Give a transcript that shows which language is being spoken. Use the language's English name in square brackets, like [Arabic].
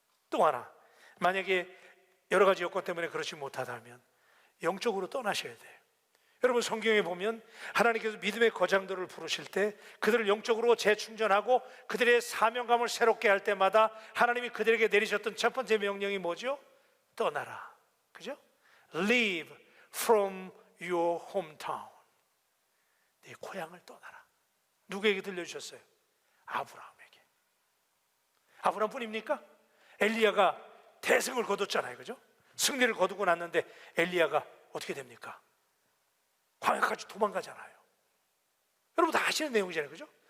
[Korean] 또 하나, 만약에 여러 가지 여건 때문에 그렇지 못하다면 영적으로 떠나셔야 돼요. 여러분 성경에 보면 하나님께서 믿음의 거장들을 부르실 때 그들을 영적으로 재충전하고 그들의 사명감을 새롭게 할 때마다 하나님이 그들에게 내리셨던 첫 번째 명령이 뭐죠? 떠나라. 그죠? [English] Leave from your hometown. [Korean] 네 고향을 떠나라. 누구에게 들려주셨어요? 아브라함에게. 아브라함뿐입니까? 엘리야가 대승을 거뒀잖아요. 그죠? 승리를 거두고 났는데 엘리야가 어떻게 됩니까? 광야까지 도망가잖아요. 여러분 다 아시는 내용이잖아요. 그죠?